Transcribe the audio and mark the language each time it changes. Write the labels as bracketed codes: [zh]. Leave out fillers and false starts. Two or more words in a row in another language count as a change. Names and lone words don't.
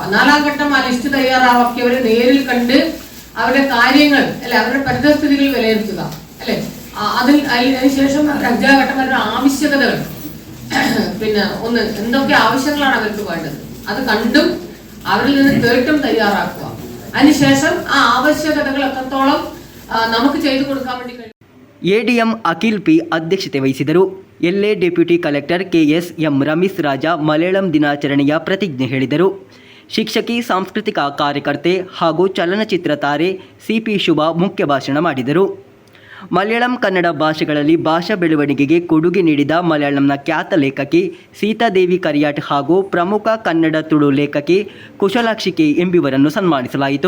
[ml] 4ാം ഘട്ടം ആ ലിസ്റ്റ് തയ്യാറാക്കിയവരെ നേരിൽ കണ്ട് അവരുടെ കാര്യങ്ങൾ അല്ലെ, അവരുടെ പരിതസ്ഥിതികൾ വിലയിരുത്തുക അല്ലെ. അതിനുശേഷം 5ാം ഘട്ടം അവരുടെ ആവശ്യകതകൾ, എന്തൊക്കെ ആവശ്യങ്ങളാണ് അവർക്ക് വേണ്ടത് അത് കണ്ടും അവരിൽ നിന്ന് കേട്ടും തയ്യാറാക്കുക. അതിനുശേഷം ആ ആവശ്യകതകൾ എത്രത്തോളം നമുക്ക് ചെയ്തു കൊടുക്കാൻ വേണ്ടി കഴിയും. [kn] ಎಡಿಎಂ ಅಖಿಲ್ ಪಿ ಅಧ್ಯಕ್ಷತೆ ವಹಿಸಿದರು. ಎಲ್ಎ [en] deputy collector [kn] ಕೆಎಸ್.ಎಂ. ರಮೇಶ್ ರಾಜ ಮಲಯಾಳಂ ದಿನಾಚರಣೆಯ ಪ್ರತಿಜ್ಞೆ ಹೇಳಿದರು. ಶಿಕ್ಷಕಿ, ಸಾಂಸ್ಕೃತಿಕ ಕಾರ್ಯಕರ್ತೆ ಹಾಗೂ ಚಲನಚಿತ್ರ ತಾರೆ ಸಿಪಿ ಶುಭ ಮುಖ್ಯ ಭಾಷಣ ಮಾಡಿದರು. ಮಲಯಾಳಂ ಕನ್ನಡ ಭಾಷೆಗಳಲ್ಲಿ ಭಾಷಾ ಬೆಳವಣಿಗೆಗೆ ಕೊಡುಗೆ ನೀಡಿದ ಮಲಯಾಳಂನ ಖ್ಯಾತ ಲೇಖಕಿ ಸೀತಾದೇವಿ ಕರಿಯಾಟ್ ಹಾಗೂ ಪ್ರಮುಖ ಕನ್ನಡ ತುಳು ಲೇಖಕಿ ಕುಶಲಾಕ್ಷಿ ಕೆ ಎಂಬಿವರನ್ನು ಸನ್ಮಾನಿಸಲಾಯಿತು.